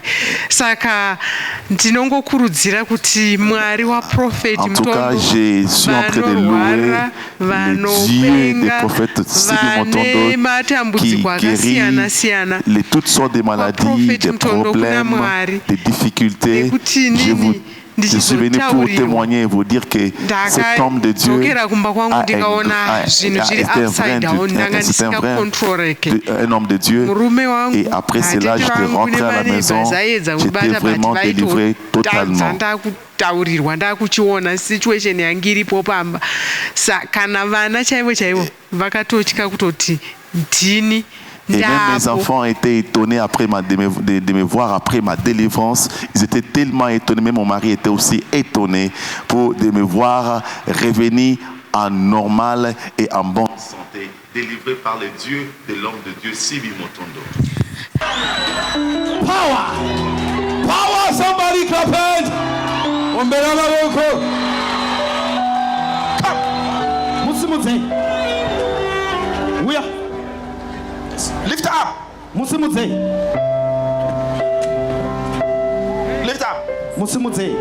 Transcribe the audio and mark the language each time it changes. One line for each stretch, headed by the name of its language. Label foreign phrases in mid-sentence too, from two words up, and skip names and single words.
Shona: Saka ndinongokurudzira kuti Mwari waProfeti Mutondo vanorwara, vanopenga, vane matambudziko akasiyana siyana, waProfeti Mutondo kuna Mwari nekuti nini
French: Je suis venu pour témoigner et vous dire que cet homme de Dieu est un homme de Dieu. Et après cela, j'étais rentré à la maison, j'étais vraiment délivré totalement.
Shona: Taurirwa ndakuchiona situation yangu iripo pamba. Kana vana chaivo chaivo vakatotya kutoti ndini.
French: Et même mes enfants étaient étonnés après de me voir après ma délivrance. Ils étaient tellement étonnés. Même mon mari était aussi étonné de me voir revenir en normal et en bonne santé, délivré par le Dieu de l'homme de Dieu, C.B. Motondo.
English: Power! Power! Somebody clap it! Come! We are. Lift up. Lift up.